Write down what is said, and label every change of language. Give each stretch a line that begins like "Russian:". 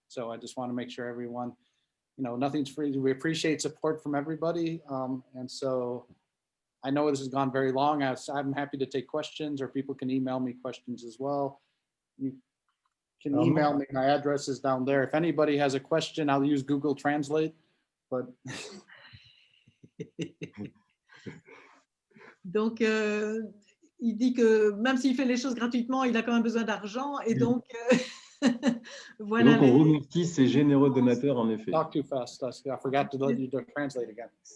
English: So I just want to make sure everyone, nothing's free. We appreciate support from everybody. And so I know this has gone very long. I'm happy to take questions, or people can email me questions as well. You can email me. My address is down there. If anybody has a question, I'll use Google Translate. But
French: donc, il dit que même s'il fait les choses gratuitement, il a quand même besoin d'argent. Et donc, voilà. Et donc, on remercie ces généreux donateurs, en effet.
English: Talk too fast. I forgot to let you translate again.